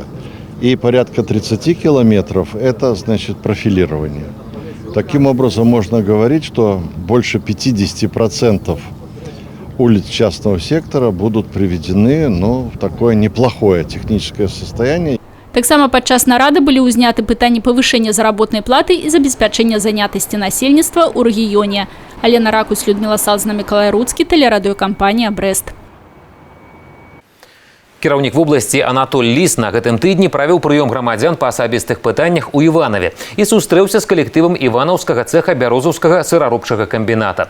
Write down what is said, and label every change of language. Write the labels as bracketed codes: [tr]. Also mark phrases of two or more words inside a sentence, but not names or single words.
[ru] И порядка 30 километров – это, значит, профилирование. Таким образом, можно говорить, что больше 50% улиц частного сектора будут приведены в такое неплохое техническое состояние. [be] Таксама падчас нарады былі ўзняты пытанні павышэння заработнай платы і забеспячэння занятасці насельніцтва ў рэгіёне. Алена Ракусь, Людмила Салзна, Миколай Руцкі, тэлерадыёкампанія «Брэст». Кіраўнік вобласці Анатоль Ліс на гэтым тыдні правёў прыём грамадзян па асабістых пытаннях у Іванаве і сустрэўся з калектывам іванаўскага цэха бярозаўскага сыраробчага камбіната.